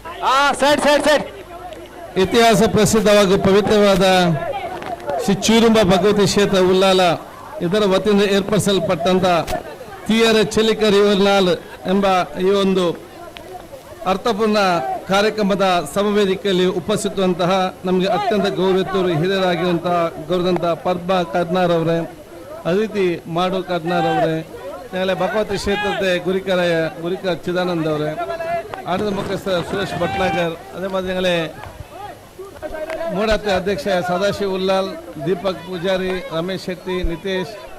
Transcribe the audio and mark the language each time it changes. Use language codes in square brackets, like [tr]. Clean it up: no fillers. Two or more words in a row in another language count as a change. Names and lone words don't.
[kn] ಇತಿಹಾಸ ಪ್ರಸಿದ್ಧವಾಗಿ ಪವಿತ್ರವಾದ ಶ್ರೀ ಚೂರುಂಬ ಭಗವತಿ ಕ್ಷೇತ್ರ ಉಲ್ಲಾಲ ಇದರ ವತಿಯಿಂದ ಏರ್ಪಡಿಸಲ್ಪಟ್ಟಂತ ತೀಯರ ಚೆಲಿಕರ್ ಇವರ್ನಾಲ್ ಎಂಬ ಈ ಒಂದು ಅರ್ಥಪೂರ್ಣ ಕಾರ್ಯಕ್ರಮದ ಸಮವೇದಿಕೆಯಲ್ಲಿ ಉಪಸ್ಥಿತವಂತಹ ನಮಗೆ ಅತ್ಯಂತ ಗೌರವಿತರು ಹಿರಿಯರಾಗಿರುವಂತಹ ಗೌರವಂತಹ ಪದ್ಮ ಕರ್ನಾರ್ ಅವರೇ, ಅದೇ ರೀತಿ ಮಾಡು ಕರ್ನಾರ್ ಅವರೇ, ನಾಳೆ ಭಗವತಿ ಕ್ಷೇತ್ರದ ಗುರಿಕರ ಚಿದಾನಂದ್ ಅವರೇ, ಆಡಳಿತ ಮುಖ್ಯಸ್ಥ ಸುರೇಶ್ ಭಟ್ನಾಗರ್, ಅದೇ ಮಾದಿರಿ ಮೂಡಾತೆ ಅಧ್ಯಕ್ಷ ಸದಾಶಿವ್ ಉಲ್ಲಾಲ್, ದೀಪಕ್ ಪೂಜಾರಿ, ರಮೇಶ್ ಶೆಟ್ಟಿ, ನಿತೇಶ್,